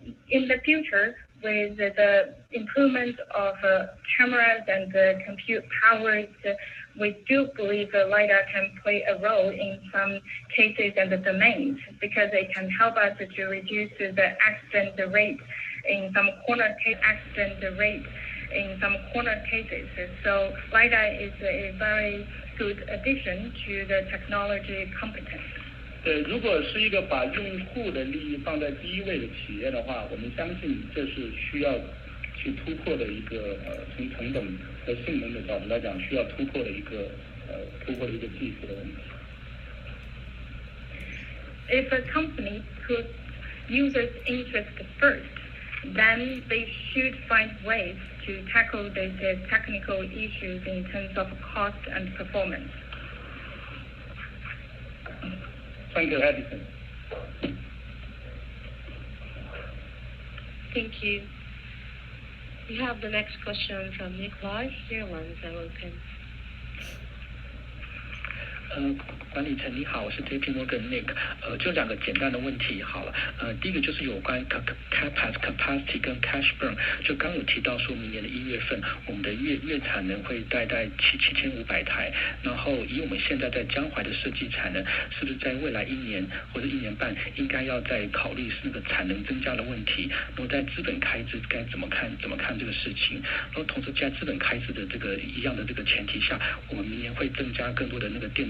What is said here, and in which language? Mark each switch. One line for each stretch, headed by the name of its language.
English: In the future, with the improvement of cameras and compute powers, we do believe that LiDAR can play a role in some cases and the domains, because it can help us to reduce the accident rate in some corner cases. So LiDAR is a very good addition to the technology competence.
Chinese: 如果是一个把用户的利益放在第一位的企业的话，我们相信这是需要去突破的一个从成本和性能的角度来讲，需要突破的一个技术的问题。
English: If a company puts users' interest first, then they should find ways to tackle these technical issues in terms of cost and performance. Thank you, Edison. Thank you. We have the next question from Nick Lai. Your line is now open.
Chinese: 管理层你好，我是 JP Morgan Nick，就两个简单的问题好了，第一个就是有关
English: capacity
Chinese: 跟
English: cash burn，
Chinese: 就刚有提到说明年的1月份我们的月产能会大概7500台，然后以我们现在在江淮的设计产能，是不是在未来1年或者1年半应该要再考虑那个产能增加的问题，然后在资本开支该怎么看这个事情，然后同时在资本开支的这个一样的这个前提下，我们明年会增加更多的那个